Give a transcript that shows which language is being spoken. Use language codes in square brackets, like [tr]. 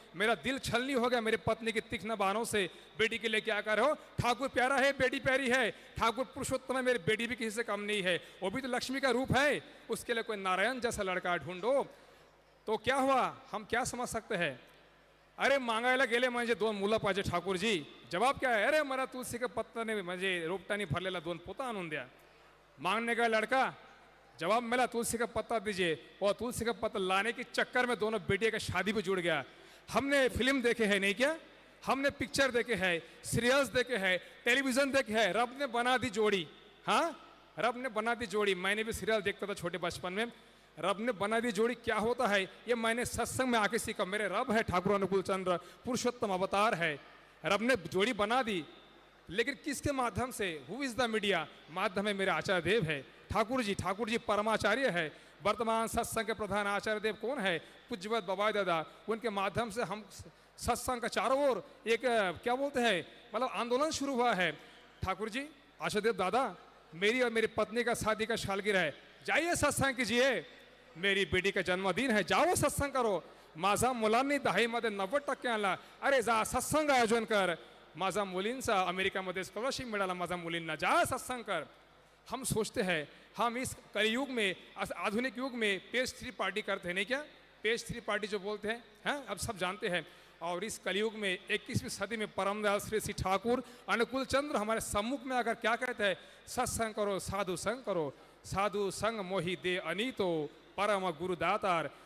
[hi] मेरा दिल छलनी हो गया मेरे पत्नी की तीक्ष्ण बाणों से। बेटी के लिए क्या कर हो, ठाकुर प्यारा है, बेटी प्यारी है, ठाकुर पुरुषोत्तम है, मेरी बेटी भी किसी से कम नहीं है, वो भी तो लक्ष्मी का रूप है, उसके लिए कोई नारायण जैसा लड़का ढूंढो। तो क्या हुआ, हम क्या समझ सकते हैं। [mr] अरे मागायला गेले म्हणजे 2 मुलं पाहिजे ठाकुर जी। जवाब क्या है, अरे मला तुलसी के पत्ताने म्हणजे रोपटानी भरलेला 2 पोता आणून द्या। [hi] मांगने का लड़का, जवाब मिला तुलसी का पत्ता दीजिए। और तुलसी का पत्ता लाने के चक्कर में दोनों बेटियों का शादी भी जुड़ गया। हमने फिल्म देखे है नहीं क्या, हमने पिक्चर देखे है, सीरियल्स देखे है, टेलीविजन देखे है, रब ने बना दी जोड़ी। हाँ, रब ने बना दी जोड़ी। मैंने भी सीरियल देखता था छोटे बचपन में। रब ने बना दी जोड़ी क्या होता है ये मैंने सत्संग में आके सीखा। मेरे रब है ठाकुर अनुकूल चंद्र, पुरुषोत्तम अवतार है, रब ने जोड़ी बना दी। लेकिन किसके माध्यम से, [en] who is the media, [hi] माध्यम है मेरे आचार्य देव है, ठाकुर जी परमाचार्य है। वर्तमान सत्संग के प्रधान आचार्य देव कौन है, पूज्यवत बाबाई दादा। उनके माध्यम से हम सत्संग का चारों ओर एक क्या बोलते हैं मतलब आंदोलन शुरू हुआ है। ठाकुर जी, आचार्य देव दादा, मेरी और मेरी पत्नी का शादी का सालगिरह है, जाइए सत्संग कीजिए। मेरी बेटी का जन्मदिन है, जाओ सत्संग करो। [mr] माझा मुलांनी 10मध्ये 90% आणला, अरे जा सत्संग आयोजन कर। माझा मुलींचा अमेरिकामध्ये स्कॉलरशिप मिळाला, माझा मुलींना जा सत्संग कर। [hi] हम सोचते हैं हम इस कलयुग में, आधुनिक युग में पेज 3 पार्टी करते हैं नहीं क्या, पेज 3 पार्टी जो बोलते हैं, हाँ अब सब जानते हैं। और इस कलयुग में 21वीं सदी में परमदयाल श्री ठाकुर अनुकूल चंद्र हमारे सम्मुख में अगर क्या कहते हैं, सत्संग करो साधु संग करो, साधु संग मोहि दे अनीतो परम गुरुदातार।